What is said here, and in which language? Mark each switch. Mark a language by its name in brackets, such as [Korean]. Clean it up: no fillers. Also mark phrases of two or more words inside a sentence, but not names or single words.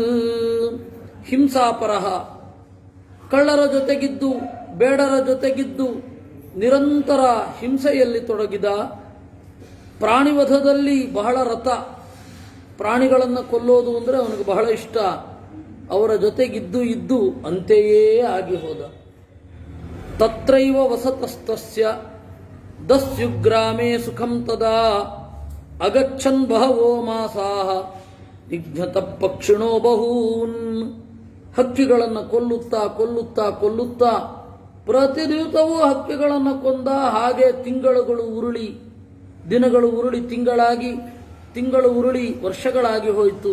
[Kannada] ಹಿಂಸಾಪರಃ, ಕಳ್ಳರ ಜೊತೆಗಿದ್ದು ಬೇಡರ ಜೊತೆಗಿದ್ದು ನಿರಂತರ ಹಿಂಸೆಯಲ್ಲಿ ತೊಡಗಿದ. ಪ್ರಾಣಿವಧದಲ್ಲಿ ಬಹಳ ರಥ, ಪ್ರಾಣಿಗಳನ್ನು ಕೊಲ್ಲೋದು ಅಂದರೆ ಅವನಿಗೆ ಬಹಳ ಇಷ್ಟ. ಅವರ ಜೊತೆಗಿದ್ದು ಇದ್ದು ಅಂತೆಯೇ ಆಗಿ ಹೋದ. [Sanskrit] ತತ್ರೈವ ವಸತಸ್ತಸ್ಯ ದಸ್ಯುಗ್ರಾಮೇ ಸುಖಂ ತದಾ ಅಗಚ್ಚನ್ ಬಹವೋ ಮಾಸಾಹ ನಿಘ್ನತ ಪಕ್ಷಿಣೋ ಬಹೂನ್. [Kannada] ಹಕ್ಕಿಗಳನ್ನು ಕೊಲ್ಲುತ್ತಾ ಕೊಲ್ಲುತ್ತಾ ಕೊಲ್ಲುತ್ತಾ ಪ್ರತಿದಿವಸವೂ ಹಕ್ಕಿಗಳನ್ನು ಕೊಂದ. ಹಾಗೆ ತಿಂಗಳುಗಳು ಉರುಳಿ, ದಿನಗಳು ಉರುಳಿ ತಿಂಗಳಾಗಿ, ತಿಂಗಳು ಉರುಳಿ ವರ್ಷಗಳಾಗಿ ಹೋಯಿತು.